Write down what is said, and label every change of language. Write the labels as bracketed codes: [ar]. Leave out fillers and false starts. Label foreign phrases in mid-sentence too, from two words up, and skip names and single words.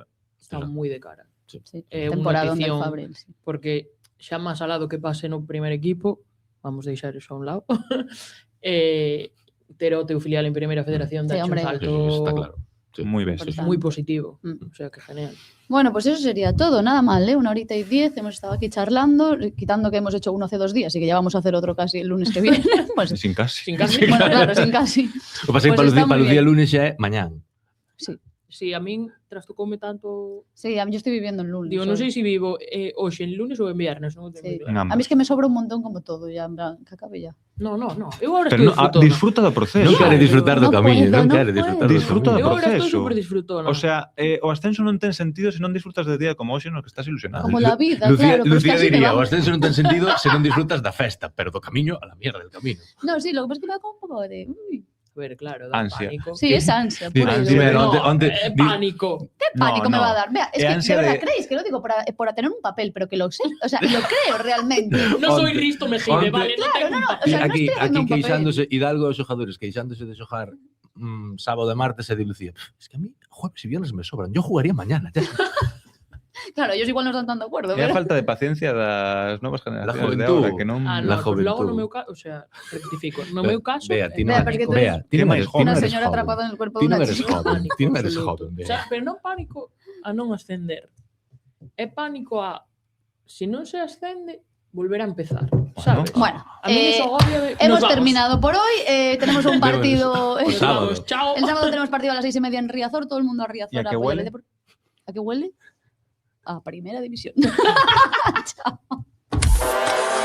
[gl] Está moi de cara. [es] Sí, [gl] É unha [es] temporada del notición, Fabril. Sí. [gl] porque xa máis alado que pase no primer equipo, vamos deixar eso a un lado, ter o teu filial en primeira federación [es] Sí, [gl] dá un [es] hombre. [gl] salto [es] está claro. Sí. [gl] Moi ben. Importante. moi positivo. Mm. [es] O sea, que genial. Bueno, pues eso sería todo, nada mal, ¿eh? 1h10, hemos estado aquí charlando, quitando que hemos hecho uno hace 2 días y que ya vamos a hacer otro casi el lunes que viene. Pues, Sin casi. Sin casi. bueno, claro, sin casi. [gl] O pasei [es] Pues está para muy [gl] o día [es] bien. [gl] lunes xa é mañán. [es] Sí, [gl] Si a min trastocoume tanto... [es] sí, yo estoy viviendo el lunes. [gl] Digo, non [es] hoy. [gl] sei se vivo hoxe en lunes ou en viernes, non [es] o tengo Sí. [gl] moi claro. [es] En ambos. A mí es que me sobra un montón como todo, ya, en plan, que acabe ya. No. [gl] Eu agora [es] Pero [gl] estou disfrutando. disfruta do proceso. Non quere [es] Claro, [gl] disfrutar do [es] no [gl] camiño, [es] puedo, [gl] non [es] no [gl] quere [es] puedo. [gl] disfrutar do Disfruta do Eu agora estou proceso. super disfrutona. O sea, o ascenso non ten sentido se non disfrutas de día como hoxe no que estás ilusionado. [es] Como la vida, Lucía, claro. pero es que Lucía [gl] así te diría, o [es] vamos. [gl] ascenso non ten sentido se non disfrutas da festa, pero do camiño [es] a la mierda del camino. No, sí, lo que pasa es que me da como un poco de... uy. A ver, claro, da Ansia. pánico. Sí, es ansia. Di- pura y [gl] dime, [es] dura. [gl] onte- [es] Pánico. ¿Qué pánico me va a dar? Vea, es que ansia de verdad de- creéis que lo digo por tener un papel, pero que lo sé, o sea, lo creo realmente. No soy [gl] Onte- [es] Risto Mejide, [gl] onte- vale, non [es] Claro, tengo no, un o sea, no aquí estoy haciendo un papel. [gl] queixándose Hidalgo aos xogadores, queixándose de xogar sábado e martes e di Lucía, [es] es que a mí jueves y viernes me sobran, yo jugaría mañana. Ya. Claro, ellos igual no están tan de acuerdo, [gl] É a [es] pero... [gl] falta de paciencia das novas generacións de [es] juventud. [gl] agora que non [es] Ah, La [gl] no, pues logo [es] juventud. [gl] no meu caso, o sea, rectifico, no meu caso, Vea, ti non [es] Vea, porque tú eres [gl] Vea, ti non máis eres [es] joven. Una eres señora joven. atrapada en el cuerpo [gl] Ti de non una eres [es] chica. [gl] joven, ti non eres [es] absoluto. joven. O sea, Vea. [gl] pero non pánico a non ascender. É pánico a, se non se ascende, volver a empezar, sabes? [es] Bueno, A mí eso agobia de... hemos Nos vamos. terminado por hoy. Tenemos un partido. Pues Nos sábado. vamos, chao. El sábado tenemos partido a las 6:30 en Riazor. Todo el mundo a Riazor. ¿Y a qué apoya el huele? Depor. ¿A qué huele? A Primera División.